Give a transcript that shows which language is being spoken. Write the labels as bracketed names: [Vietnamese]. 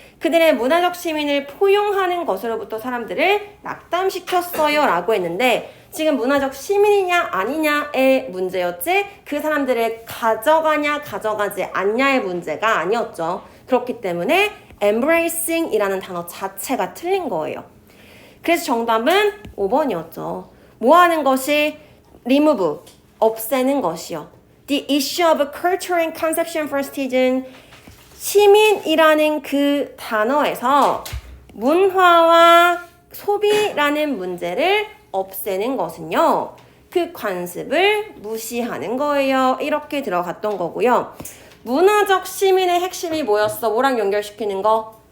[Korean] 그들의 문화적 시민을 포용하는 것으로부터 사람들을 낙담시켰어요 라고 했는데 지금 문화적 시민이냐 아니냐의 문제였지 그 사람들을 가져가냐 가져가지 않냐의 문제가 아니었죠. 그렇기 때문에 embracing 이라는 단어 자체가 틀린 거예요. 그래서 정답은 5번이었죠. 뭐 하는 것이? remove, 없애는 것이요. [English] The issue of culture and conception for students. [Korean] 시민이라는 그 단어에서 문화와 소비라는 문제를 없애는 것은요. 그 관습을 무시하는 거예요. 이렇게 들어갔던 거고요. 문화적 시민의 핵심이 뭐였어? 뭐랑 연결시키는 거?